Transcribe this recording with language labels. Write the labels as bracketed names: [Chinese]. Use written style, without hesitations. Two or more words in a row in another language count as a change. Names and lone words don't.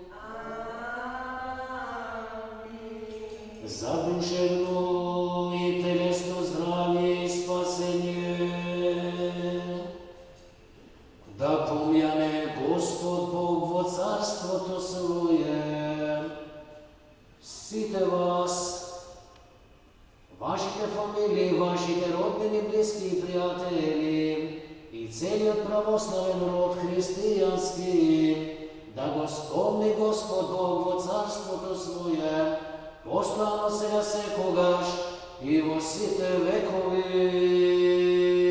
[Bulgarian] За душевно и телесно здравие и спасение, да помяне Господ [Macedonian] Бог во царството Свое сите вас, вашите фамилии, вашите роднини, [Bulgarian] близки и приятели и целият православен род християнски, [Macedonian] да го спомни Господ Бог во царството Свое, постојано сега секогаш и во сите векови.